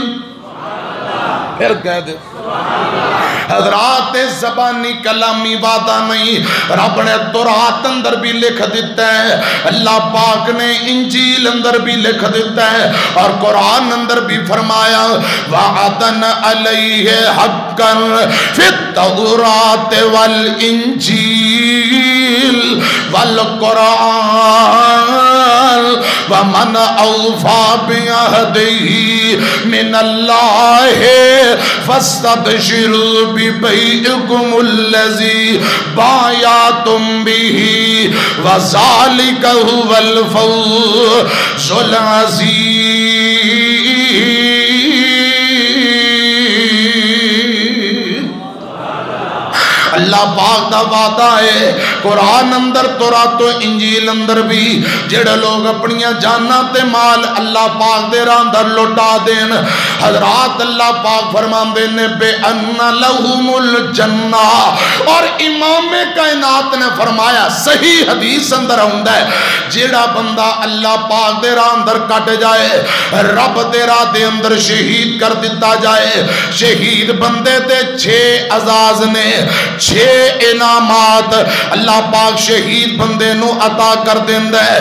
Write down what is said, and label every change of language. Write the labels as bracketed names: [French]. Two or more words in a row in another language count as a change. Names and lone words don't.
[Punjabi] ਫਿਰ ਕਹਿ ਦੇ ਹਜ਼ਰਾਤ ਜ਼ਬਾਨੀ ਕਲਾਮੀ ਵਾਅਦਾ ਨਹੀਂ, ਰੱਬ ਨੇ ਤੌਰਾਤ ਅੰਦਰ ਭੀ ਲਿਖ ਦਿੱਤਾ ਹੈ, ਅੱਲਾਹ ਪਾਕ ਨੇ ਇੰਜੀਲ ਅੰਦਰ ਭੀ ਲਿਖ ਦਿੱਤਾ ਹੈ ਔਰ ਕੁਰਾਨ ਅੰਦਰ ਭੀ ਫ਼ਰਮਾਇਆ [Arabic] وعدا عليه حقا في التوراة وال إنجيل والقرآن ومن أوفى بعهده من الله فاستبشروا ببيعكم الذي بايعتم به وذلك هو الفوز العظيم. [Punjabi] ਅੱਲਾਹ ਪਾਕ ਦਾ ਵਾਅਦਾ ਹੈ ਕੁਰਾਨ ਅੰਦਰ ਤੌਰਾਤ ਇੰਜੀਲ ਅੰਦਰ ਭੀ ਜਿਹੜੇ ਲੋਕ ਆਪਣੀਆਂ ਜਾਨਾਂ ਤੇ ਮਾਲ ਅੱਲਾਹ ਪਾਕ ਦੇ ਰਾਹ ਅੰਦਰ ਲੁਟਾ ਦੇਣ। ਹਜ਼ਰਾਤ ਅੱਲਾਹ ਪਾਕ ਫ਼ਰਮਾਂਦੇ ਨੇ [Arabic] بأن لهم الجنة. [Punjabi] ਔਰ ਇਮਾਮ ਕਾਇਨਾਤ ਨੇ ਫ਼ਰਮਾਇਆ ਸਹੀ ਹਦੀਸ ਅੰਦਰ ਆਉਂਦਾ ਹੈ ਜਿਹੜਾ ਬੰਦਾ ਅੱਲਾਹ ਪਾਕ ਦੇ ਰਾਹ ਅੰਦਰ ਕੱਟ ਜਾਏ, ਰੱਬ ਦੇ ਰਾਹ ਦੇ ਅੰਦਰ ਸ਼ਹੀਦ ਕਰ ਦਿੱਤਾ ਜਾਏ, ਸ਼ਹੀਦ ਬੰਦੇ ਤੇ 6 ਅਜਾਜ਼ ਨੇ, 6 ਇਨਾਮਾਤ ਅੱਲਾਹ ਪਾਕ ਸ਼ਹੀਦ ਬੰਦੇ ਨੂ ਅਤਾ ਕਰ ਦੇਂਦਾ ਹੈ।